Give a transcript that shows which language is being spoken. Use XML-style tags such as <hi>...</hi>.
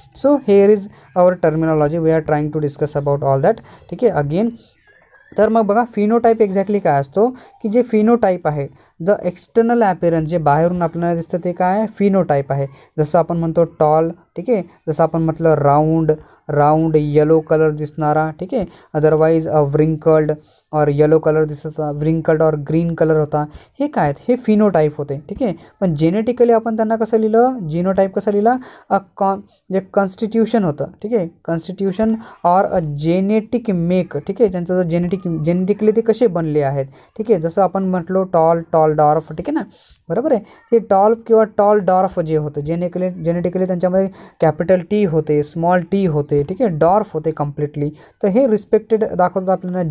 <en>So here is our terminology. We are trying to discuss about all that.</en> <mr>ठीक आहे. Again तर मग बघा फिनोटाईप एक्झॅक्टली काय असतो? की जे फिनोटाईप आहे, द एक्सटर्नल ॲपिरन्स जे बाहेरून आपल्याला दिसतं ते काय आहे? फिनोटाईप आहे. जसं आपण म्हणतो टॉल. ठीक आहे. जसं आपण म्हटलं राऊंड येलो कलर दिसणारा. ठीक आहे. अदरवाईज व्रिंकल्ड और येलो कलर दिसत होता, व्रिंकल्ड और ग्रीन कलर होता. हे काय आहेत? हे फिनोटाईप होते. ठीक आहे. पण जेनेटिकली आपण त्यांना कसं लिहिलं? जिनोटाईप कसं लिहिला? जे कॉन्स्टिट्यूशन होतं. ठीक आहे.</mr> <en>Constitution और a genetic make.</en> <mr>ठीक आहे. त्यांचं जो जेनेटिकली ते कसे बनले आहेत. ठीक आहे. जसं आपण म्हटलो टॉल डॉर्फ. ठीक आहे ना. बरोबर आहे. ते टॉल किंवा टॉल डॉर्फ जे होतं जेनेटिकली त्यांच्यामध्ये कॅपिटल टी होते, स्मॉल टी होते. ठीक आहे. डॉर्फ होते कम्प्लिटली. तर हे रिस्पेक्टेड दाखवतात आपल्याला.</mr>